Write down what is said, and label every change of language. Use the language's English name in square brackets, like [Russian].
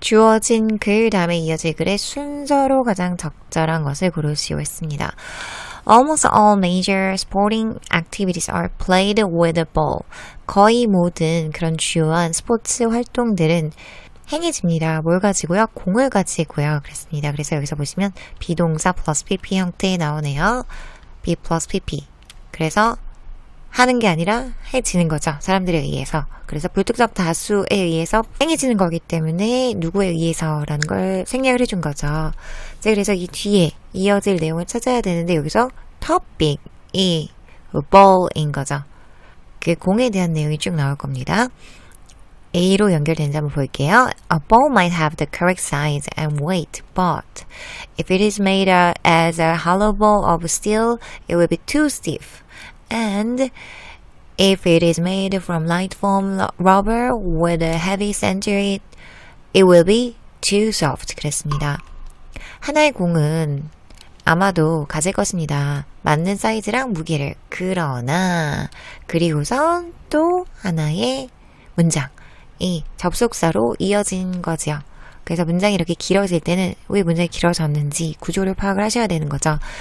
[Korean] 주어진 글 다음에 이어질 글의 순서로 가장 적절한 것을 고르시오 했습니다. [English] Almost all major sporting activities are played with a ball. [Korean] 거의 모든 그런 주요한 스포츠 활동들은 행해집니다. 뭘 가지고요? 공을 가지고요. 그랬습니다. 그래서 여기서 보시면 비동사 플러스 pp 형태에 나오네요. be 플러스 pp. 그래서 하는 게 아니라 해지는 거죠. 사람들에 의해서. 그래서 불특정 다수에 의해서 행해지는 거기 때문에 누구에 의해서라는 걸 생략을 해준 거죠. 그래서 이 뒤에 이어질 내용을 찾아야 되는데 여기서 topic이 ball인 거죠. 그 공에 대한 내용이 쭉 나올 겁니다. A로 연결되는지 한번 볼게요. [English] A ball might have the correct size and weight, but if it is made as a hollow ball of steel, it will be too stiff. And if it is made from light foam rubber with a heavy center, it will be too soft. [Korean] 그랬습니다. 하나의 공은 아마도 가질 것입니다. 맞는 사이즈랑 무게를. 그러나 그리고선 또 하나의 문장이 접속사로 이어진 거지요. 그래서 문장이 이렇게 길어질 때는 왜 문장이 길어졌는지 구조를 파악을 하셔야 되는 거죠.